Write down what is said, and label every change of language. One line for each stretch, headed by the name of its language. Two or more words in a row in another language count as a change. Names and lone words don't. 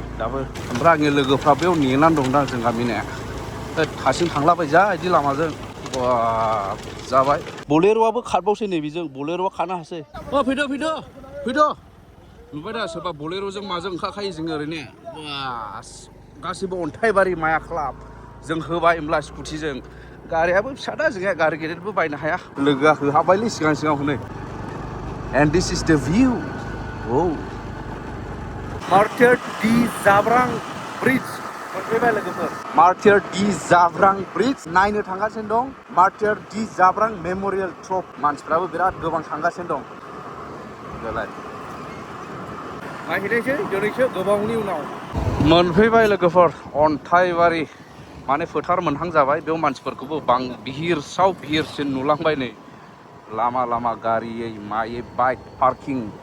Bodo: दाबो ओमफ्राय आंनि लोगोफ्रा बेयाव नेनानै दंदां जों गामिनिया हारसिं थांलाबायजा बिदि लामाजों बा जाबाय बलेर'आबो खारबावसै नै बेजों बलेर'आ खारनो हासै फैद' नुबाय दा सोरबा बलेर'जों माजों ओंखारखायो जोङो ओरैनो बास गासिबो अन्थाइबारि माया क्लाब जों होबाय होमब्ला स्कुटिजों गारियाबो फिसादा जोंहा गारि गेदेरबो बायनो हाया लोगोआ होहाबायलै सिगाङाव नै
English: and this is the view
Bodo: मार्टिर दि जाब्रां ब्रिज मोनफैबाय लोगोफोर मार्टिर दि जाब्रां ब्रिज नायनो थांगासिनो दं मार्टिर दि जाब्रां मेम'रियेल ट्रप मानसिफ्राबो बिराद गोबां थांगासिनो दं दालाय नायहैनायसै दिनैसो गोबावनि उनाव मोनफैबाय लोगोफोर अन्थाइबारि माने फोथार मोनहां जाबाय बेयाव मानसिफोरखौबो बिहिरसिन नुलांबाय नै लामा गारियै मायै
English: bike parking